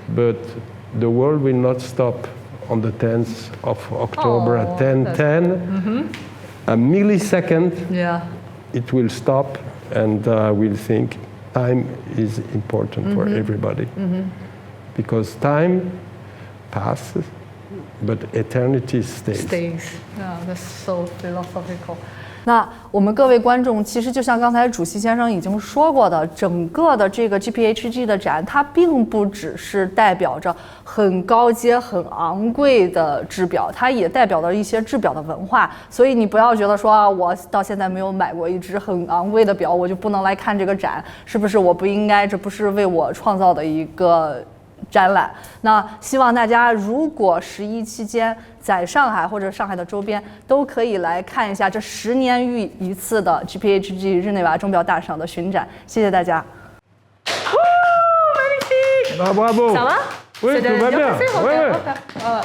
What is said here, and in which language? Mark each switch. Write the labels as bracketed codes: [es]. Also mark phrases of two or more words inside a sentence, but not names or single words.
[en] But the world will not stop on the 10th of October at 10:10, a millisecond, it will stop, and we'll think time is important for everybody. Because time passes, but eternity stays. Yeah, that's so philosophical. [zh] 那我们各位观众，其实就像刚才主席先生已经说过的，整个的这个 GPHG 的展，它并不只是代表着很高阶、很昂贵的制表，它也代表了一些制表的文化。所以你不要觉得说啊，我到现在没有买过一只很昂贵的表，我就不能来看这个展，是不是？我不应该，这不是为我创造的一个展览。那希望大家如果11期间在上海或者上海的周边都可以来看一下这10年遇一次的 GPHG 日内瓦钟表大赏的巡展。谢谢大家。 [fr] Bravo. Ça va? Oui, tout va bien.